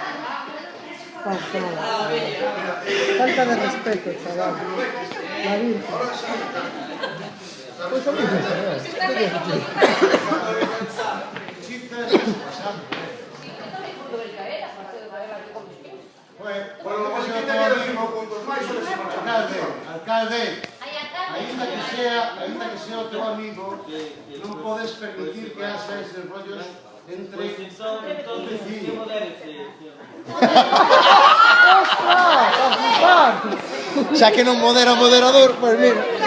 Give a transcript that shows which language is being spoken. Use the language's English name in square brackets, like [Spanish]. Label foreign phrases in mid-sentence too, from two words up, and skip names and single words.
[Spanish] Falta de respeto, chaval. La Virgen. Pues a mí me [Galician] Bueno, vos que te quedas en puntos máis ou se marcha. Alcalde, aínda que sea o teu amigo, non podes permitir que haxa eses rollos entre os vecinos. Xa que non modera o moderador, [Spanish] pues mira.